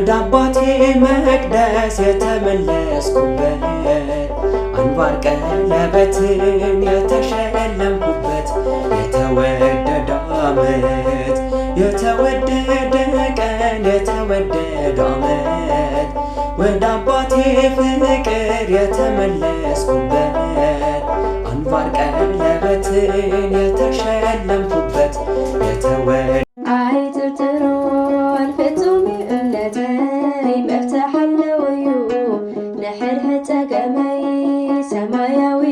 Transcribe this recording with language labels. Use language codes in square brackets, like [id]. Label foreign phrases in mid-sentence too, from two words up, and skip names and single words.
[am] አባቴ መቅደስ የተመለስኩበት አንባር ቀለበትን የተሸለምኩበት የተወደደ ዓመት የተወደደ ቀን የተወደደ ዓመት ወደ አባቴ ፍቅር የተመለስኩበት አንባር ቀለበትን የተሸለምኩበት የተወደደ [ti] አይትርትሮን ፍጹም እምነተይ መፍትሐ ኣለወዩ ንሕድሕድ ፀገመይ ሰማያ